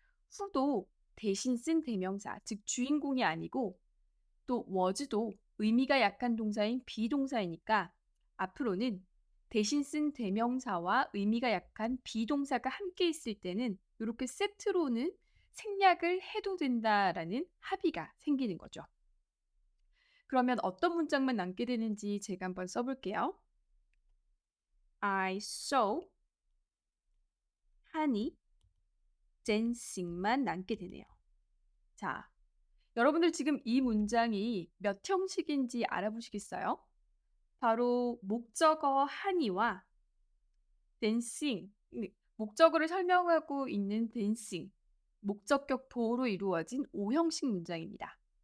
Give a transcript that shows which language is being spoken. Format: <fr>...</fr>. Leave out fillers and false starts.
<ko>who도 대신 쓴 대명사, 즉 주인공이 아니고 또 was도 의미가 약한 동사인 비동사이니까 앞으로는 대신 쓴 대명사와 의미가 약한 비동사가 함께 있을 때는 이렇게 세트로는 생략을 해도 된다라는 합의가 생기는 거죠. 그러면 어떤 문장만 남게 되는지 제가 한번 써볼게요.</ko> <en>I saw honey dancing만</en> <ko>남게 되네요. 자, 여러분들 지금 이 문장이 몇 형식인지 알아보시겠어요? 바로 목적어 honey와 dancing, 목적어를 설명하고 있는 dancing, 목적격 보호로 이루어진 5형식 문장입니다.</ko>